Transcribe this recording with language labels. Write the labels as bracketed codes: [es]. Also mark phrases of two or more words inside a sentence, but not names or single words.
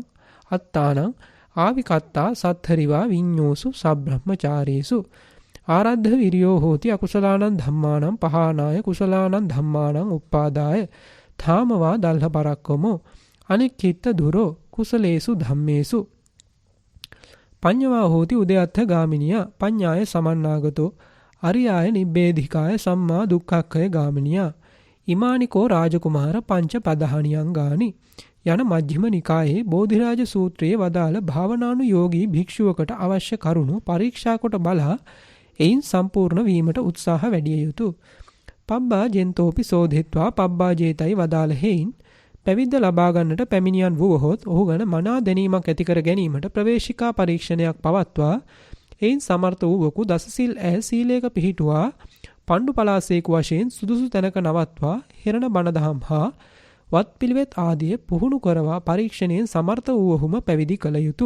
[pi] අත්තානං ආවිකත්තා සත්තරිවා විඤ්ඤෝසු සබ්‍රහ්මචාරීසු ආරද්ධ විරියෝ හෝති අකුසලානං ධම්මානං පහානාය කුසලානං ධම්මානං උප්පාදාය ථාමවා දල්හ පරක්කමෝ අනික්කිට දුරෝ කුසලේසු ධම්මේසු පඤ්ඤවා හෝති උදයත්ථ ගාමිනියා පඤ්ඤාය සමන්නාගතෝ අරියාය නිබ්බේධිකාය සම්මා දුක්ඛක්ඛය ගාමිනියා ඉමානිකෝ රාජකුමාර පංච පදහණියංගානි [si] යන මජ්ක්‍ධිම නිකායේ බෝධිරාජ සූත්‍රයේ වදාළ භාවනානුයෝගී භික්ෂුවකට අවශ්‍ය කරුණු පරීක්ෂා කොට බලා එයින් සම්පූර්ණ වීමට උත්සාහ වැඩිය යුතුය. [pi] පබ්බා ජෙන්තෝපි සෝධිත්වා පබ්බා ජේතයි [si] වදාළ හේයින් පැවිද්ද ලබා ගන්නට පැමිණියන් වූවහොත් ඔහු ගැන මනා දැනීමක් ඇති කර ගැනීමට ප්‍රවේශිකා පරීක්ෂණයක් පවත්වා එයින් සමර්ථ වූවකු දසසිල් ඇය සීලයක පිහිටුවා පණ්ඩු පලාසේකු වශයෙන් සුදුසු තැනක නවත්වා හිරණ බණ දහම් හා වත් පිළිවෙත් ආදිය පුහුණු කරවා පරීක්ෂණයෙන් සමර්ථ වූවහුම පැවිදි කළ යුතුය.